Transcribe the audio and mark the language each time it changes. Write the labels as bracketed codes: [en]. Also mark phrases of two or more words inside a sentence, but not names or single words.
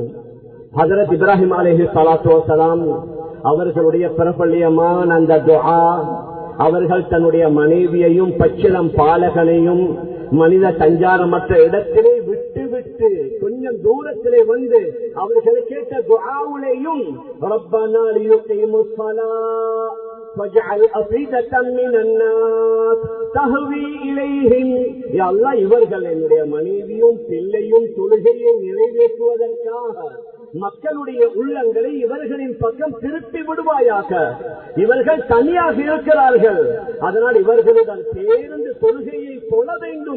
[ta] ஹஜ்ரத் இப்ராஹிம் [ar] عليه الصلاة والسلام [ta] அவர்களுடைய பிரபல்யமான அந்த துஆ, அவர்கள் தன்னுடைய மனைவியையும் பச்சிளம் பாலகனையும் மனித சஞ்சாரமற்ற இடத்திலே விட்டு விட்டு கொஞ்சம் தூரத்திலே வந்து அவர்களை கேட்ட துஆவுலேயும் [ar] ربنا ليقيموا الصلاة فاجعل أفئدة من الناس تهوي إليهم. [ta] யா அல்லாஹ், இவர்கள் என்னுடைய மனைவியும் பிள்ளையும் தொழுகையை நிறைவேற்றுவதற்காக மக்களுடைய உள்ளங்களை இவர்களின் பக்கம் திருப்பி விடுவாயாக. இவர்கள் தனியாக இருக்கிறார்கள், அதனால் இவர்களுடன் சேர்ந்து தொழுகையை தொழ வேண்டும்.